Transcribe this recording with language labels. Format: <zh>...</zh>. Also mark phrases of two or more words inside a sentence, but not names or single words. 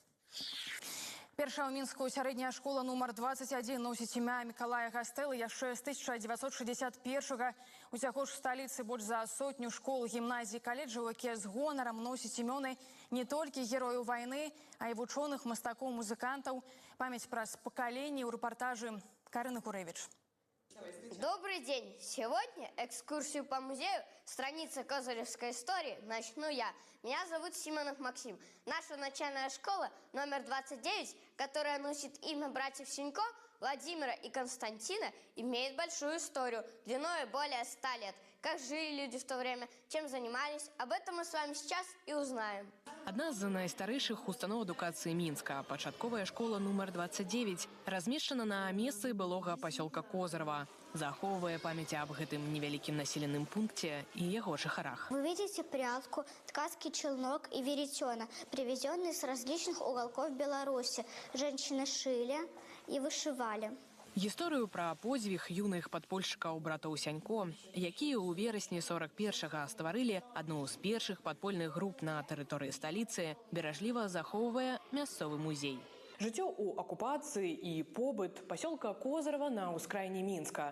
<be>Першая ў Мінску сярэдняя школа нумар 21 носіць імя Мікалая Гастэлы яшчэ з 1961-га. Усяго ж у сталіцы больш за сотню школ, гімназій, каледжаў, якія з гонарам носяць імёны не толькі герояў вайны, а і вучоных, мастакоў, музыкантаў. Памяць праз пакаленні ў рэпартажы Карыны Курэвіч.</be> <ru>Добрый день! Сегодня экскурсию по музею страница Козыревской истории начну я. Меня зовут Симонов Максим. Наша начальная школа номер 29, которая носит имя братьев Сенько, Владимира и Константина, имеет большую историю, длиной более 100 лет. Как жили люди в то время, чем занимались, об этом мы с вами сейчас и узнаем.</ru> <be>Одна з найстарэйшых устаноў адукацыі Мінска, пачатковая школа нумар 29, размешчана на месцы былога пасёлка Козырава. Захоўвае памяць аб гэтым невялікім населеным пункце</be> <ru>и его</ru> <be>жыхарах.</be> <ru>Вы видите прялку, ткацкий челнок и веретено, привезенные с различных уголков Беларуси. Женщины шили и вышивали.</ru> <be>Гісторыю пра подзвіг юных падпольшчыкаў братоў Сянько, якія ў верасні 41-га стварылі адну з першых падпольных груп на тэрыторыі сталіцы, беражліва захоўвае мясцовы музей. Жыццё ў акупацыі і побыт пасёлка Козырава на ўскраіне Мінска.</be>